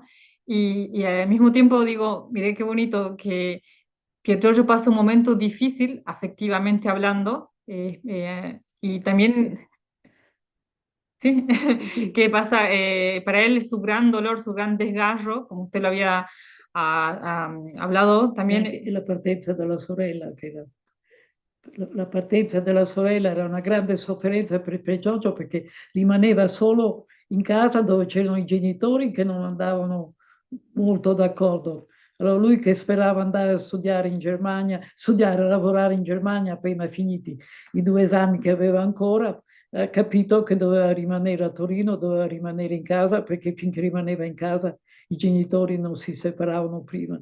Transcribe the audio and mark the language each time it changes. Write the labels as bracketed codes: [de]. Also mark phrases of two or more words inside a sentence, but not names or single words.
[es] Y al mismo tiempo digo, mire qué bonito que Pietro pasa un momento difícil, afectivamente hablando, y [it] Sì, [es] también, sí, [it] sì. [es] que pasa, para él su gran dolor, su gran desgarro, como usted lo había hablado, [it] E [es] también, [it] anche la partenza della sorella, la partenza della sorella era una grande sofferenza per Giorgio perché rimaneva solo in casa dove c'erano i genitori che non andavano molto d'accordo. Allora lui che sperava andare a studiare in Germania, studiare, a lavorare in Germania appena finiti i 2 esami che aveva ancora, ha capito che doveva rimanere a Torino, doveva rimanere in casa perché finché rimaneva in casa i genitori non si separavano prima.